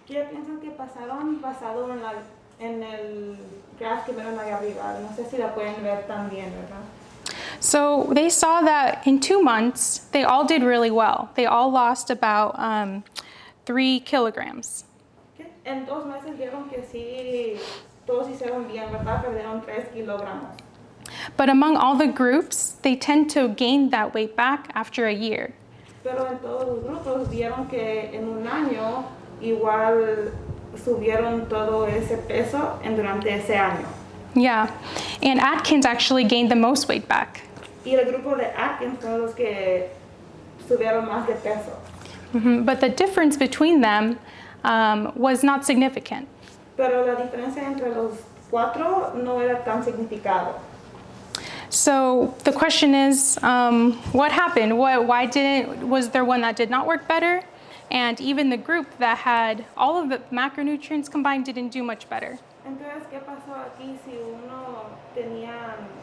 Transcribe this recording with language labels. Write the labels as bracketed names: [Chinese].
[Spanish] ¿Qué piensan que pasaron basado en el graph que vieron ahí arriba? No sé si la pueden ver también, ¿verdad? [English] So they saw that in 2 months, they all did really well. They all lost about 3 kilograms. [Spanish] ¿Qué? En 2 meses vieron que sí, todos hicieron bien, ¿verdad? Perdieron 3 kilogramos. [English] But among all the groups, they tend to gain that weight back after a year. [Spanish] Pero en todos los grupos vieron que en un año igual subieron todo ese peso durante ese año. [English] Yeah, and Atkins actually gained the most weight back. [Spanish] Y el grupo de Atkins fueron los que subieron más de peso. [English] But the difference between them was not significant. [Spanish] Pero la diferencia entre los 4 no era tan significado. [English] So the question is, what happened? Was there one that did not work better? And even the group that had all of the macronutrients combined didn't do much better. [Spanish] Entonces, ¿qué pasó aquí si uno tenía...